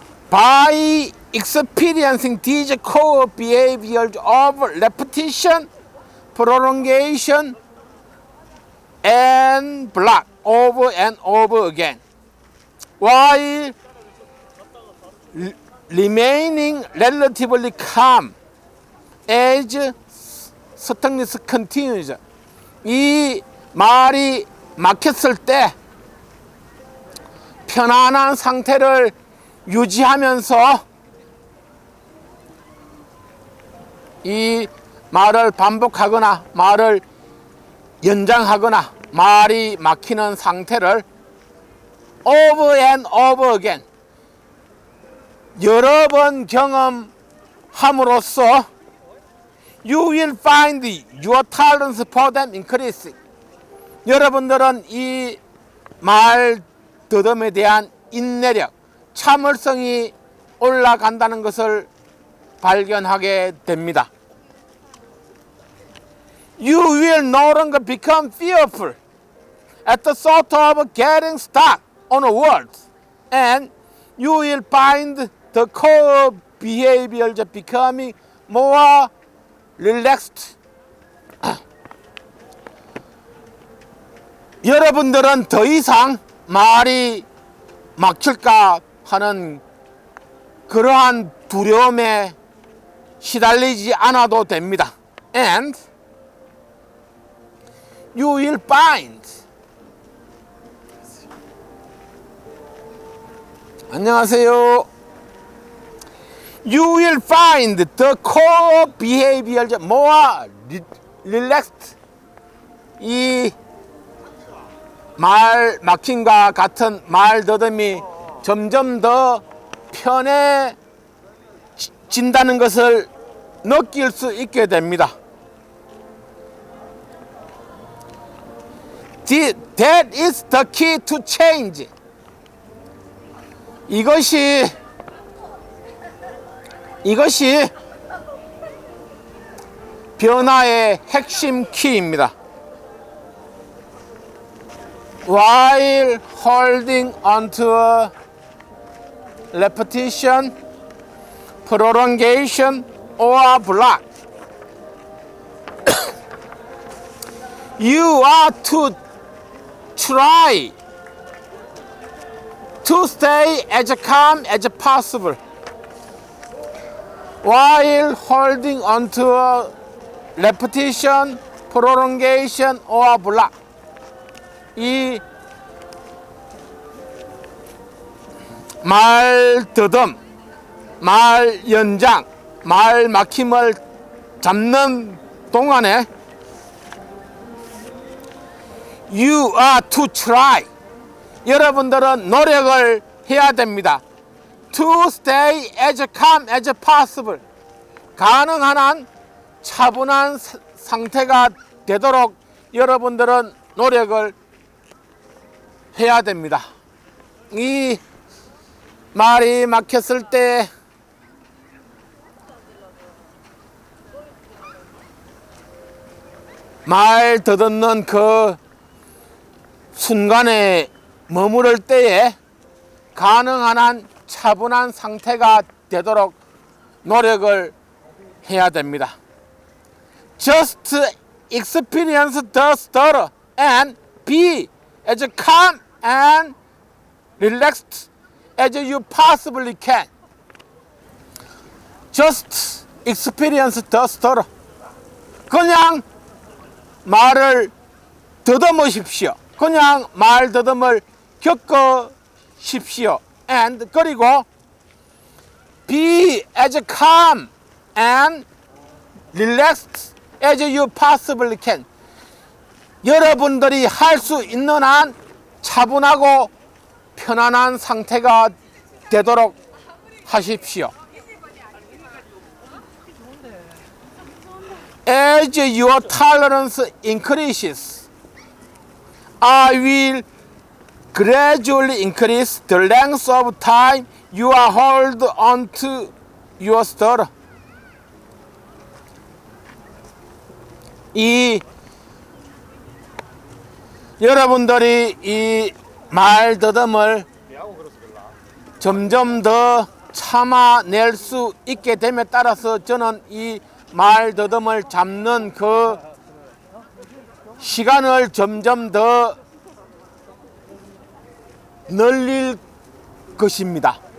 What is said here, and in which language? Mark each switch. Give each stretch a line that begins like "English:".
English: By experiencing these core behaviors of repetition, prolongation, and block over and over again, while remaining relatively calm as stillness continues.
Korean: 이 말이 막혔을 때 편안한 상태를 유지하면서 이 말을 반복하거나 말을 연장하거나 말이 막히는 상태를
English: over and over again
Korean: 여러 번 경험함으로써
English: you will find your tolerance for them increasing.
Korean: 여러분들은 이 말 더듬에 대한 인내력, 참을성이 올라간다는 것을 발견하게 됩니다.
English: You will no longer become fearful at the thought of getting stuck on a word, and you will find the core behaviors becoming more relaxed.
Korean: 여러분들은 더 이상 말이 막힐까 하는 그러한 두려움에 시달리지 않아도 됩니다.
English: And you will find.
Korean: 안녕하세요.
English: You will find the core behaviors more relaxed.
Korean: 이 말 막힘과 같은 말 더듬이 점점 더 편해진다는 것을 느낄 수 있게 됩니다.
English: That is the key to change.
Korean: 이것이 변화의 핵심 키입니다.
English: While holding onto repetition, prolongation, or block, you are to try to stay as calm as possible while holding onto repetition, prolongation or block.
Korean: 이 말 더듬, 말 연장, 말 막힘을 잡는 동안에
English: you are to try.
Korean: 여러분들은 노력을 해야 됩니다.
English: To stay as calm as possible.
Korean: 가능한 한 차분한 상태가 되도록 여러분들은 노력을 해야 됩니다. 이 말이 막혔을 때 말 더듬는 그 순간에 머무를 때에 가능한 한 차분한 상태가 되도록 노력을 해야 됩니다.
English: Just experience the stutter and be as calm and relaxed as you possibly can. Just experience the stutter.
Korean: 그냥 말을 더듬으십시오. 그냥 말 더듬을 겪으십시오.
English: And
Korean: 그리고
English: be as calm and relaxed as you possibly can.
Korean: 여러분들이 할 수 있는 한 차분하고 편안한 상태가 되도록 하십시오.
English: As your tolerance increases, I will gradually increase the length of time you are hold on to your stutter.
Korean: 이 여러분들이 이 말 더듬을 점점 더 참아낼 수 있게 됨에 따라서 저는 이 말 더듬을 잡는 그 시간을 점점 더 늘릴 것입니다.